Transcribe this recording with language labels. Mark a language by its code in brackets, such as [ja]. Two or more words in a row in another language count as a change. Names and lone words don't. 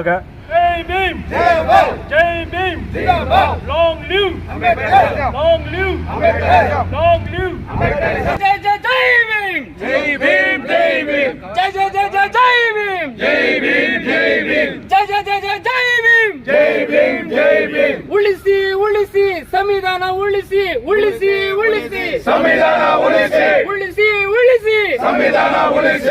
[hi] जय भीम, जय भीम, [en] Long live Ambedkar, long live Ambedkar, long live Ambedkar. [hi] जय जय जय भीम, जय भीम, जय भीम, जय जय जय जय जय भीम, जय भीम, जय भीम, जय जय जय जय जय भीम, जय भीम, जय भीम. [kn] ಉಳಿಸಿ ಉಳಿಸಿ ಸಂವಿಧಾನ ಉಳಿಸಿ ಉಳಿಸಿ ಉಳಿಸಿ ಸಂವಿಧಾನ ಉಳಿಸಿ ಉಳಿಸಿ ಉಳಿಸಿ ಸಂವಿಧಾನ ಉಳಿಸಿ.